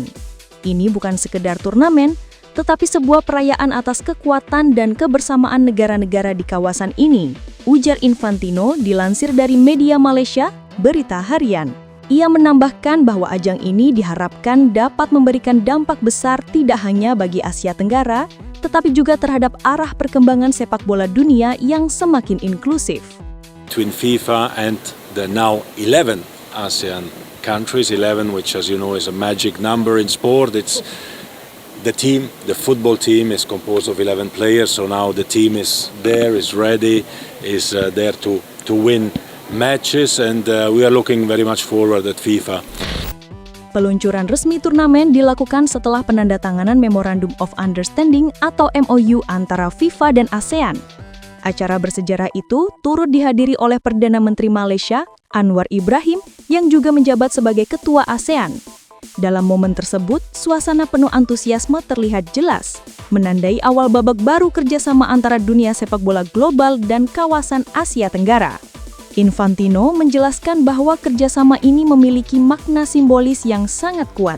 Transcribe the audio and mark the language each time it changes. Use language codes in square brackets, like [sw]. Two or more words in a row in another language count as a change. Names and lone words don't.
[id] Ini bukan sekedar turnamen, tetapi sebuah perayaan atas kekuatan dan kebersamaan negara-negara di kawasan ini, ujar Infantino dilansir dari media Malaysia, Berita Harian. Ia menambahkan bahwa ajang ini diharapkan dapat memberikan dampak besar tidak hanya bagi Asia Tenggara, tetapi juga terhadap arah perkembangan sepak bola dunia yang semakin inklusif. [en] Between FIFA and the now 11 ASEAN countries, 11 which as you know is a magic number in sport, it's the team, the football team is composed of 11 players, so now the team is there, is ready, is there to win matches, and we are looking very much forward at FIFA. [id] Peluncuran resmi turnamen dilakukan setelah penandatanganan [en] Memorandum of Understanding [id] atau MOU antara FIFA dan ASEAN. Acara bersejarah itu turut dihadiri oleh Perdana Menteri Malaysia, Anwar Ibrahim, yang juga menjabat sebagai Ketua ASEAN. Dalam momen tersebut, suasana penuh antusiasme terlihat jelas, menandai awal babak baru kerjasama antara dunia sepak bola global dan kawasan Asia Tenggara. Infantino menjelaskan bahwa kerjasama ini memiliki makna simbolis yang sangat kuat.